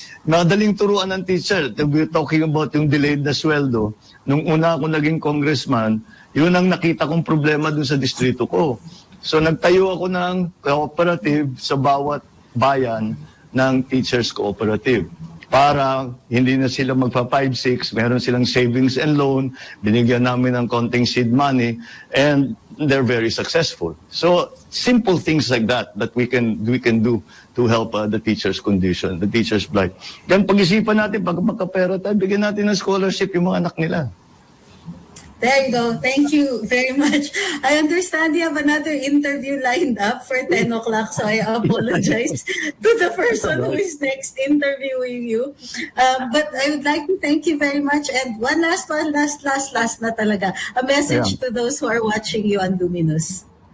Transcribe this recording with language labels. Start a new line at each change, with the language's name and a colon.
Filipino: Madaling turuan ng teacher.
English: We're talking about
Filipino: yung delayed na sweldo. Nung una ako naging congressman, yun ang nakita kong problema dun sa distrito ko. So nagtayo ako ng cooperative sa bawat bayan ng teachers cooperative. Para hindi na sila magpa 5-6, meron silang savings and loan, binigyan namin ng konting seed money,
English: and they're very successful. So simple things like that we can do to help the teachers' condition, the teachers' plight.
Filipino: Then pag-isipan natin, pag magkapera tayo, bigyan natin ng scholarship yung mga anak nila.
English: There you go. Thank you very much. I understand you have another interview lined up for 10 o'clock, so I apologize to the person who is next interviewing you. But I would like to thank you very much. And one last
Filipino: na talaga.
English: A message to those who are watching you on Luminous.